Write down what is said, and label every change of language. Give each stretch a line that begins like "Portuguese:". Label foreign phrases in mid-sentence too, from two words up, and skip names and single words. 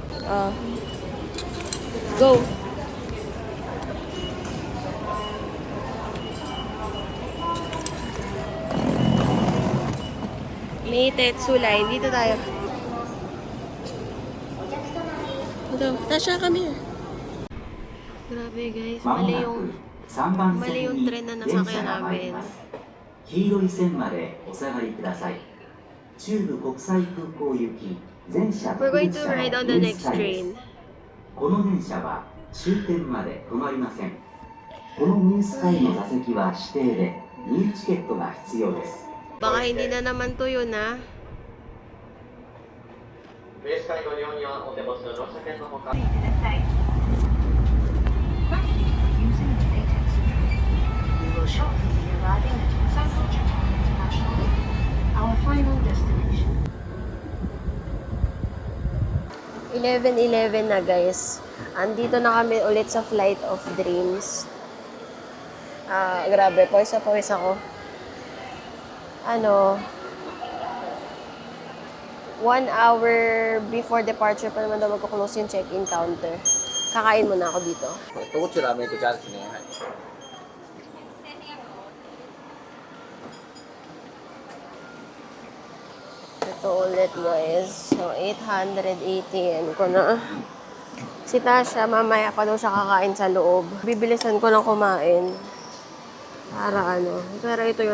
Filipino: Ah, go! May Tetsu line. Dito tayo. Ito.
English: Tasha, come here.
Filipino: Grabe guys. Mali yung tren na nasakyan namin.
Japanese: 黄色い線までお下がりください。中部国際空港行き全車
English: We're
Japanese: 特
English: going
Japanese: 別
English: to
Japanese: 車
English: ride
Japanese: の
English: on the
Japanese: ニュー
English: next
Japanese: スタイです。
English: train.
Japanese: この電車は終点まで止まりません。このニュースタイの座席は指定で入チケットが必要です。
Filipino: Baka hindi na naman to yun, ha?
Japanese: 列車ご利用にはお手持ちの乗車券のほか
English: We will shortly be arriving at Osaka Japan International, our final destination.
Filipino: 11:11 na guys. Andito na kami ulit sa Flight of Dreams. Grabe, pawis ako. 1
English: hour before departure
Filipino: pa naman daw magkuklose yung check-in counter. Kakain muna ako dito.
Japanese: どちらメイクチャージですね。はい。
Filipino: Ito ulit guys. So, 880 ko na. Si Tasha, mamaya pa daw siya kakain sa loob. Bibilisan ko ng kumain. Para ano. Pero ito yun.